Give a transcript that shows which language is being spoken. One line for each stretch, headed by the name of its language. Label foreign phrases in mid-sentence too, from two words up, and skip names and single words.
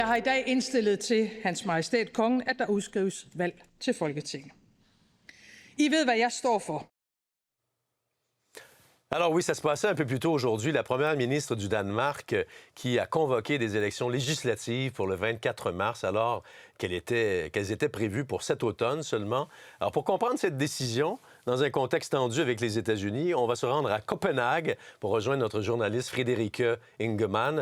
Danish: Jeg har i dag indstillet til Hans Majestæt Kongen, at der udskrives valg til Folketinget. I ved, hvad jeg står for.
French: Alors oui, ça se passait un peu plus tôt aujourd'hui. La première ministre du Danemark qui a convoqué des élections législatives pour le 24 mars, alors qu'elles étaient prévues pour cet automne seulement. Alors pour comprendre cette décision, dans un contexte tendu avec les États-Unis, on va se rendre à Copenhague pour rejoindre notre journaliste Frederike Ingemann.